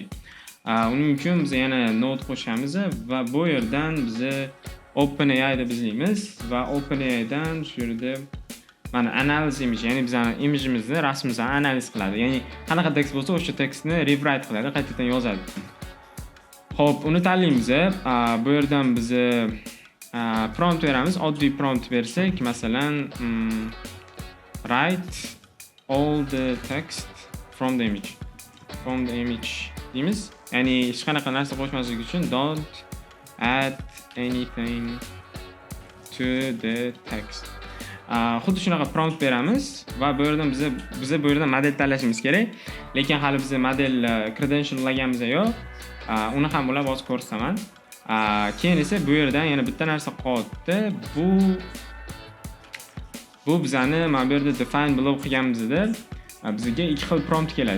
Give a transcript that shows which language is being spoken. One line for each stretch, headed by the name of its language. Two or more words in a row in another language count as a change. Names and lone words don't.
Uzbek: Uning uchun biz yana node qo'shamiz va bu yerdan biz OpenAI deb izlaymiz va OpenAI dan shu yerda mana
English: analyze image,
Uzbek: ya'ni bizning imijimizni, rasmimizni analiz qiladi. Ya'ni qanaqa tekst bo'lsa, o'sha tekstni rewrite qiladi, qaytadan yozadi. Xo'p, uni tanlaymiz. Bu yerdan biz prompt beramiz. Oddiy prompt bersak, masalan,
English: write all the text from the image. From the image
Uzbek: deymiz. Ya'ni hech qanaqa narsa qo'shmaslik uchun
English: don't add anything to the text.
Uzbek: Xuddi shunaqa prompt beramiz va bu yerdan biz bu yerdan model tanlashimiz kerak. Lekin hali biz model credential'laganmiz yo'q. Uni ham bo'lib hozir ko'rsataman. Keyin esa bu yerdan yana bitta narsa qoldi. Bu bizani mana bu yerda
English: define below
Uzbek: qilganimizda bizga ikki xil prompt keladi.